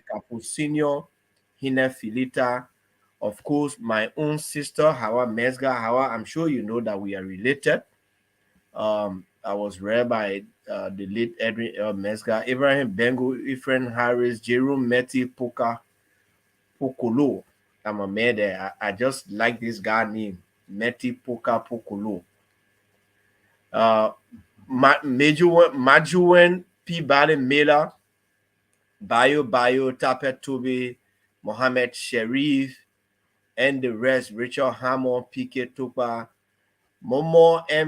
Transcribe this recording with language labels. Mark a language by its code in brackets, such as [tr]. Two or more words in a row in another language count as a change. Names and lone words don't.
[en] Kapu Sr., Hine Filita, of course, my own sister, Hawa Mesga. Hawa, I'm sure you know that we are related. I was read by the late Edwin L. Mesga, Abraham Bengu, Ephraim Harris, Jerome Meti Poka Pokolo. I'm a man there. I just like this guy name, Meti Poka Pokolo. Majuwen P. Bale Mela, Bayo Tapet Tobe, Mohammed Sharif, and the rest, Richard Hammer, PK Tupa, Momo M.